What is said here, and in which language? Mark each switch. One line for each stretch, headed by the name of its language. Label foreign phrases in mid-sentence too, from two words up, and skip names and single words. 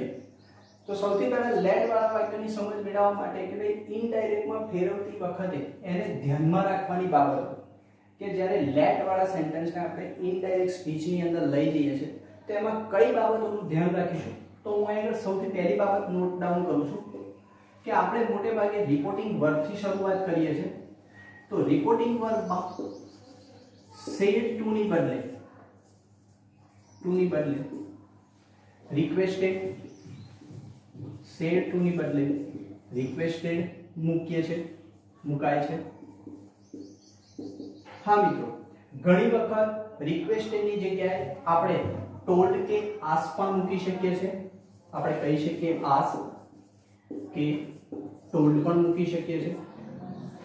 Gujarati: તો સૌથી પહેલા લેટ વાળા વાક્યોની સમજ મેળવવા માટે કે ભાઈ ઇનડાયરેક્ટમાં ફેરવતી વખતે એને ધ્યાનમાં રાખવાની બાબતો કે જ્યારે લેટ વાળા સેન્ટેન્સને આપણે
English: indirect speech
Gujarati: અંદર લઈ જઈએ છીએ તો એમાં કઈ બાબતોનું ધ્યાન રાખીશું. તો હું અહીં સૌથી પહેલી બાબત
English: note down
Gujarati: કરું છું કે આપણે મોટે ભાગે
English: reporting verb
Gujarati: શરૂઆત કરીએ છીએ. તો
English: reporting verb said to
Gujarati: ની બદલે requested,
English: said to
Gujarati: ની બદલે requested મુકાય છે. હા મિત્રો, ઘણી વખત requested ની જગ્યાએ આપણે told કે ask પણ મૂકી શકીએ છીએ. આપણે કહી શકીએ ask કે told પણ મૂકી શકીએ છીએ. બરાબર મિત્રો?